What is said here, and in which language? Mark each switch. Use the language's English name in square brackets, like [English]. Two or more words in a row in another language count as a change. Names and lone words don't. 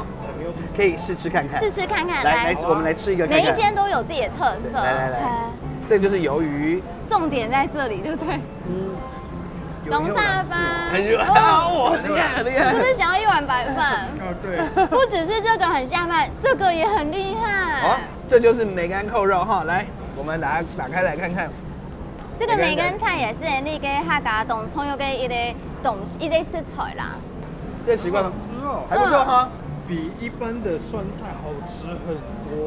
[Chinese] 可以試吃看看，試吃看看。來，我們來吃一個看看。每一間都有自己的特色。來，這就是魷魚。重點在這裡，對不對？懂菜吧？很厲害，很厲害。是不是想要一碗白飯？哦，對。不只是這個很下飯，這個也很厲害。好，這就是梅乾扣肉哈，來，我們打開來看看。這個梅乾菜也是你給客家東蔥有給一類食材啦。這習慣嗎？還不錯哈。比一般的酸菜好吃很多。